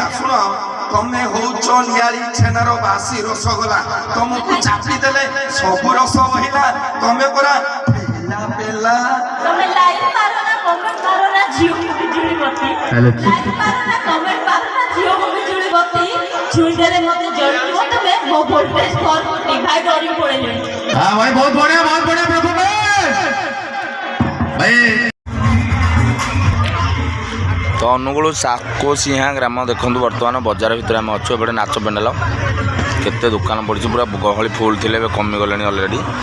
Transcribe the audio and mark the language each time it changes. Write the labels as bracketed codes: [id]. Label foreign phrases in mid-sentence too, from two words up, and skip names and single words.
[or] ଶୁଣ, ତମେ ହଉଛ ନିଆଳି ଛେନାର ବାସି ରସଗୋଲା, ତମକୁ ଚାପି ଦେଲେ ସବୁ ରସ ବହିଲା। ତମେ ପରା ପେଲା ପେଲା। ତମେ ଲାଇକ୍ ମାର ନା କମେଣ୍ଟ ମାର ନା ଝିଅକୁ ବିଜୁଳି ବତି, ଲାଇକ୍ ମାର ନା କମେଣ୍ଟ ମାର ନା ଝିଅକୁ ବିଜୁଳି ବତି, ଛୁଇଁ ଦେଲେ ମତେ ଜଳିଯିବ ତମେ ମୋ ଭୋଲ୍ଟେଜ 440। ଭାଇ ଡରି ପଳେଇଲେଣି। [hi] हाँ भाई बहुत बढ़िया परफॉर्मेंस भाई। [or] ତ ଅନୁଗୁଳ ସାକୋସିହା ଗ୍ରାମ ଦେଖନ୍ତୁ, ବର୍ତ୍ତମାନ ବଜାର ଭିତରେ ଆମେ ଅଛୁ। ଏପଟେ ନାଚ ପେଣ୍ଡାଲ, କେତେ ଦୋକାନ ପଡ଼ିଛି, ପୁରା ଗହଳି ଫୁଲ୍ ଥିଲେ, ଏବେ କମିଗଲେଣି ଅଲରେଡ଼ି।